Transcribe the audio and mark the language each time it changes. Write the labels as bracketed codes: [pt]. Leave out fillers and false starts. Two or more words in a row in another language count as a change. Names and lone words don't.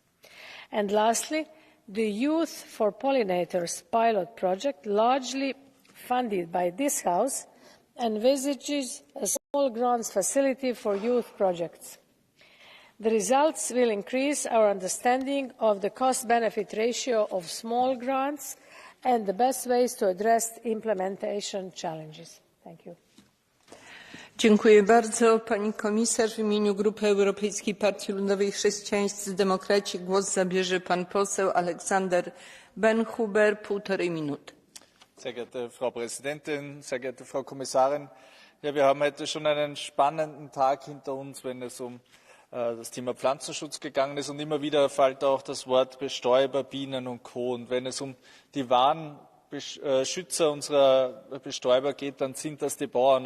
[en] And lastly, the Youth for Pollinators pilot project, largely funded by this House, envisages a small grants facility for youth projects. The results will increase our understanding of the cost-benefit ratio of small grants and the best ways to address implementation challenges. Thank you. [pl] Dziękuję bardzo. Pani komisarz, w imieniu Grupy Europejskiej Partii Ludowej Chrześcijańscy Demokraci głos zabierze pan poseł Alexander Benhuber, 1,5 minuty. [de] Sehr geehrte Frau Präsidentin, sehr geehrte Frau Kommissarin! Ja, wir haben heute schon einen spannenden Tag hinter uns, wenn es das Thema Pflanzenschutz gegangen ist, und immer wieder fällt auch das Wort Bestäuber, Bienen und Co. Und wenn es um die wahren Schützer unserer Bestäuber geht, dann sind das die Bauern.